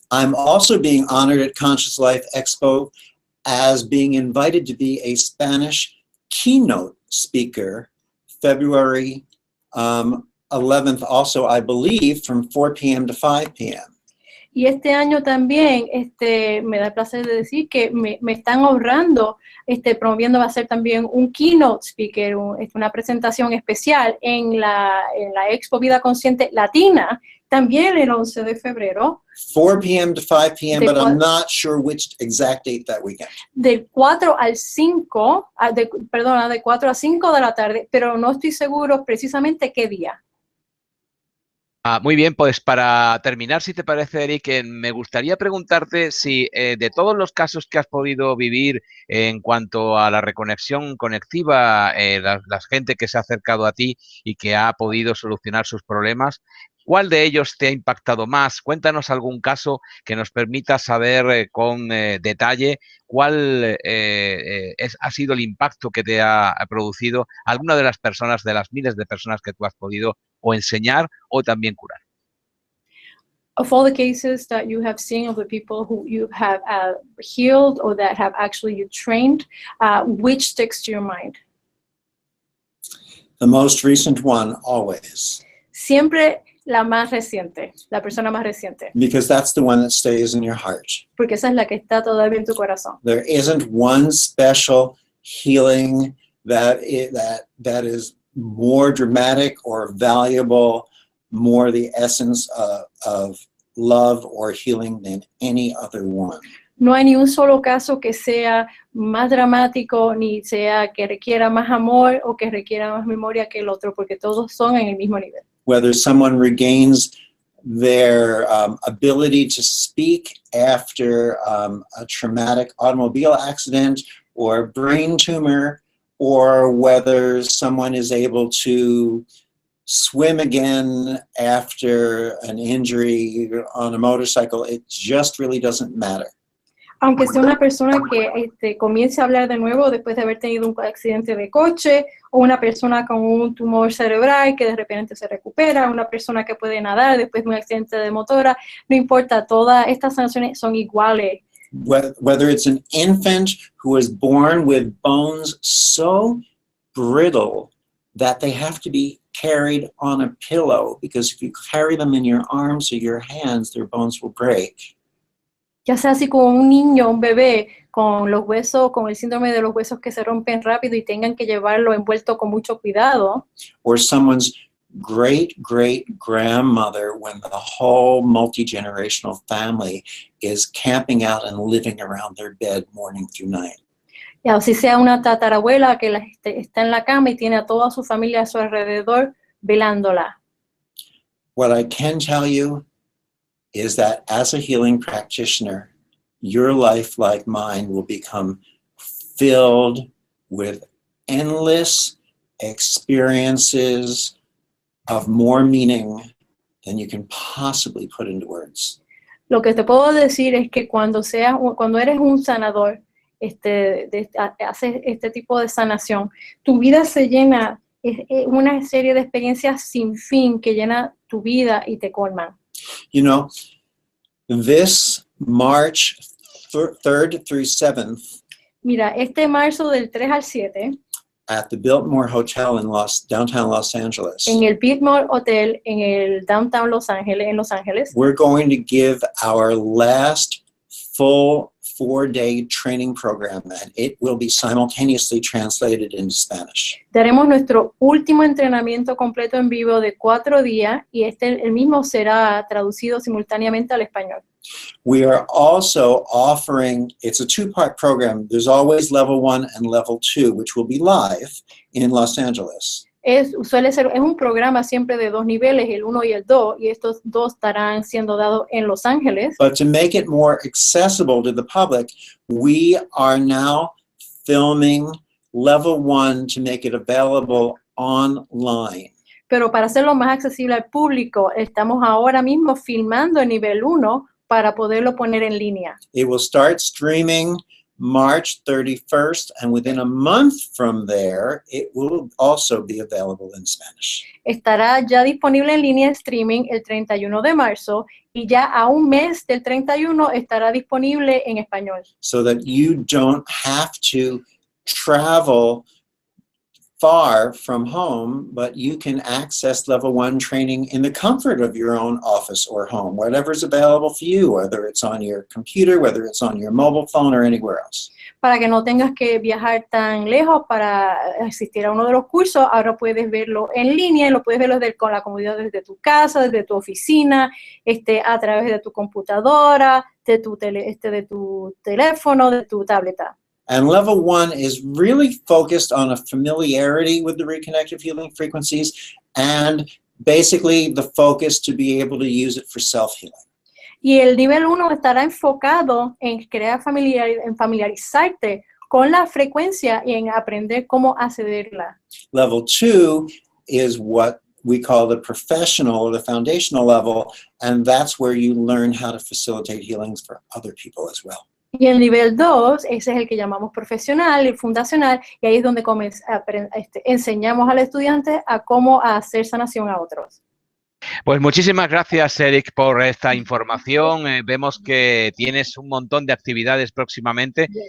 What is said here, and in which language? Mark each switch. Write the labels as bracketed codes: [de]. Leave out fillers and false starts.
[en] I'm also being honored at Conscious Life Expo as being invited to be a Spanish keynote speaker February 11th, also, I believe, from 4 p.m. to 5 p.m. [es] Y este año también me da el placer de decir que me están honrando, promoviendo, va a ser también un keynote speaker, una presentación especial en la Expo Vida Consciente Latina, también el 11 de febrero. [en] 4 p.m. to 5 p.m., but I'm not sure which exact date that weekend. [es] De 4 al 5, de 4 a 5 de la tarde, pero no estoy seguro precisamente qué día. Muy bien, pues para terminar, si te parece, Eric, me gustaría preguntarte si de todos los casos que has podido vivir en cuanto a la reconexión conectiva, la gente que se ha acercado a ti y que ha podido solucionar sus problemas, ¿cuál de ellos te ha impactado más? Cuéntanos algún caso que nos permita saber con detalle cuál ha sido el impacto que te ha producido alguna de las personas, de las miles de personas que tú has podido o enseñar o también curar. [en] Of all the cases that you have seen of the people who you have healed or that have actually you trained, which sticks to your mind? The most recent one, always. [es] Siempre la más reciente, la persona más reciente. [en] Because that's the one that stays in your heart. [es] Porque esa es la que está todavía en tu corazón. [en] There isn't one special healing that is more dramatic or valuable, more the essence of love or healing than any other one. [es] No hay ni un solo caso que sea más dramático, ni sea que requiera más amor o que requiera más memoria que el otro, porque todos son en el mismo nivel. [en] Whether someone regains their ability to speak after a traumatic automobile accident or brain tumor, or whether someone is able to swim again after an injury on a motorcycle, it just really doesn't matter. [es] Aunque sea una persona que comience a hablar de nuevo después de haber tenido un accidente de coche, o una persona con un tumor cerebral que de repente se recupera, una persona que puede nadar después de un accidente de motora, no importa, todas estas sanaciones son iguales. [en] Whether it's an infant who is born with bones so brittle that they have to be carried on a pillow, because if you carry them in your arms or your hands, their bones will break. [es] Ya sea así como un niño, un bebé, con los huesos, con el síndrome de los huesos que se rompen rápido y tengan que llevarlo envuelto con mucho cuidado. [en] Or someone's great-great-grandmother, when the whole multi-generational family is camping out and living around their bed morning through night. [es] Y así sea una tatarabuela que está en la cama y tiene a toda su familia a su alrededor velándola. [en] What I can tell you is that as a healing practitioner, your life, like mine, will become filled with endless experiences of more meaning than you can possibly put into words. [es] Lo que te puedo decir es que cuando eres un sanador haces este tipo de sanación, tu vida se llena, es una serie de experiencias sin fin que llena tu vida y te colman. [en] You know, this March 3rd through 7th, [es] Mira, este marzo del 3 al 7, [en] at the Biltmore Hotel in downtown Los Angeles, [es] en el Biltmore Hotel en el downtown Los Ángeles, [en] we're going to give our last full 4-day training program, and it will be simultaneously translated into Spanish. [es] daremos nuestro último entrenamiento completo en vivo de 4 días y el mismo será traducido simultáneamente al español. [en] We are also offering, it's a 2-part program. There's always level 1 and level 2, which will be live in Los Angeles. [es] Es un programa siempre de 2 niveles, el 1 y el 2, y estos 2 estarán siendo dados en Los Ángeles. [en] But to make it more accessible to the public, we are now filming level 1 to make it available online. [es] Pero para hacerlo más accesible al público, estamos ahora mismo filmando el nivel 1 para poderlo poner en línea. [en] It will start streaming March 31st, and within a month from there, it will also be available in Spanish. [es] Estará ya disponible en línea streaming el 31 de marzo y ya a un mes del 31 estará disponible en español. [en] So that you don't have to travel far from home, but you can access level 1 training in the comfort of your own office or home, whatever's available for you, whether it's on your computer, whether it's on your mobile phone or anywhere else. [es] Para que no tengas que viajar tan lejos para asistir a uno de los cursos, ahora puedes verlo en línea y lo puedes verlo con la comodidad desde tu casa, desde tu oficina, a través de tu computadora, de tu teléfono, de tu tableta. [en] And level 1 is really focused on a familiarity with the reconnective healing frequencies and basically the focus to be able to use it for self-healing. [es] Y el nivel 1 estará enfocado en crear en familiarizarte con la frecuencia y en aprender cómo accederla. [en] Level 2 is what we call the professional or the foundational level, and that's where you learn how to facilitate healings for other people as well. [es] Y el nivel 2, ese es el que llamamos profesional y fundacional, y ahí es donde enseñamos al estudiante a cómo hacer sanación a otros. Pues muchísimas gracias, Eric, por esta información. Vemos que tienes un montón de actividades próximamente.